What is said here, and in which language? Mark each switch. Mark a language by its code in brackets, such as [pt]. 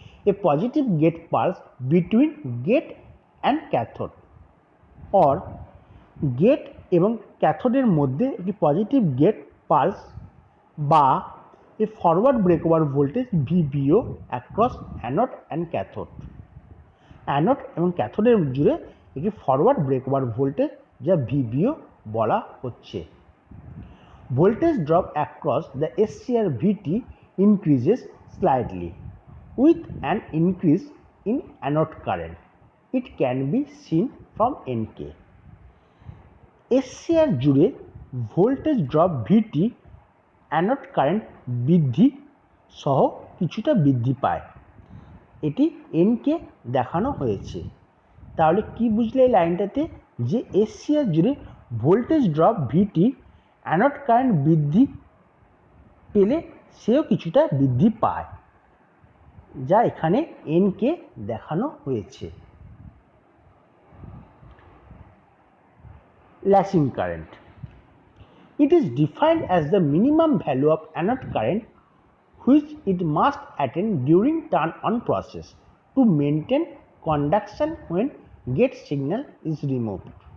[en] a positive gate pulse between gate and cathode, or [bn] gate এবং ক্যাথোডের মধ্যে একটি positive gate pulse বা [en] A forward breakover voltage VBO across anode and cathode. [bn] Anode এবং ক্যাথোডের জুড়ে একটি ফরওয়ার্ড ব্রেকওভার ভোল্টেজ যা ভিবিও বলা হচ্ছে। [en] Voltage drop across the SCR VT increases slightly with an increase in anode current. It can be seen from NK. [bn] SCR জুড়ে voltage drop VT anode current বৃদ্ধি সহ কিছুটা বৃদ্ধি পায়, এটি এনকে দেখানো হয়েছে। তাহলে কি বুঝলে এই লাইনটাতে, যে SCR জুড়ে ভোল্টেজ ড্রপ ভিটি অ্যানোড কারেন্ট বৃদ্ধি পেলে সেও কিছুটা বৃদ্ধি পায়, যা এখানে এনকে দেখানো হয়েছে। [en] Latching current, it is defined as the minimum value of anode current which it must attain during turn-on process to maintain conduction when gate signal is removed.